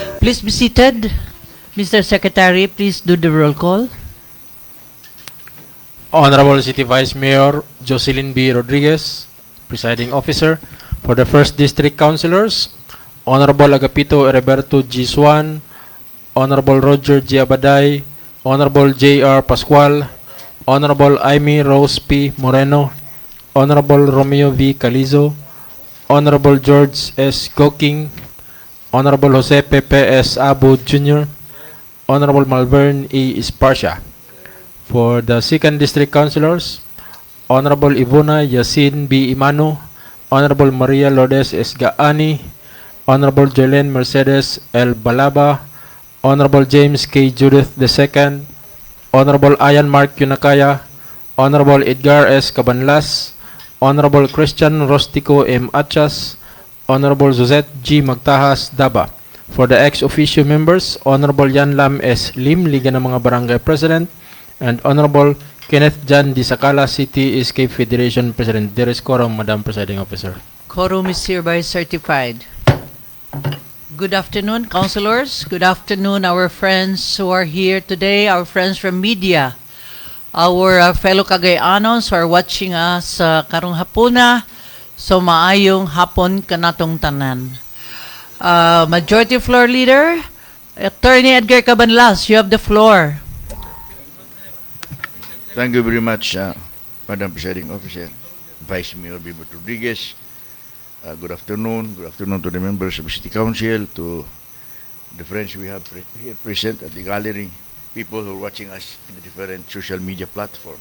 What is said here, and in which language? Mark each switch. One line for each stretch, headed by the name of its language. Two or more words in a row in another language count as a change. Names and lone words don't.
English: Please be seated. Mr. Secretary, please do the roll call. Honorable City Vice Mayor Jocelyn B. Rodriguez, Presiding Officer. For the 1st District Councilors, Honorable Agapito Heriberto G. Swan, Honorable Roger G. Abaday, Honorable J.R. Pascual, Honorable Amy Rose P. Moreno, Honorable Romeo V. Calizo, Honorable George S. Goking, Honorable Jose Pepe S. Abu Jr., Honorable Malvern E. Esparcia. For the 2nd District Councilors, Honorable Ivona Yasin B. Imano, Honorable Maria Lourdes S. Gaani, Honorable Jolene Mercedes L. Balaba, Honorable James K. Judith II, Honorable Ayan Mark Yunakaya, Honorable Edgar S. Cabanlas, Honorable Christian Rostico M. Achas, Honorable Josette G. Magtahas Daba. For the ex-officio members, Honorable Yan Lam S. Lim, Liga ng mga Barangay President, and Honorable Kenneth Jan Di Sakala, City Escape Federation President. There is quorum, Madam Presiding Officer. Quorum is hereby certified. Good afternoon, councilors. Good afternoon, our friends who are here today, our friends from media, our fellow Cagayanos who are watching us
Cebuano: karong hapuna. So maayong hapon kanatong tanan.
English: Majority Floor Leader, Attorney Edgar Cabanlas, you have the floor. Thank you very much, Madam Presiding Officer, Vice Mayor Bibo Rodriguez. Good afternoon. Good afternoon to the members of the City Council, to the friends we have here present at the gallery, people who are watching us in the different social media platforms.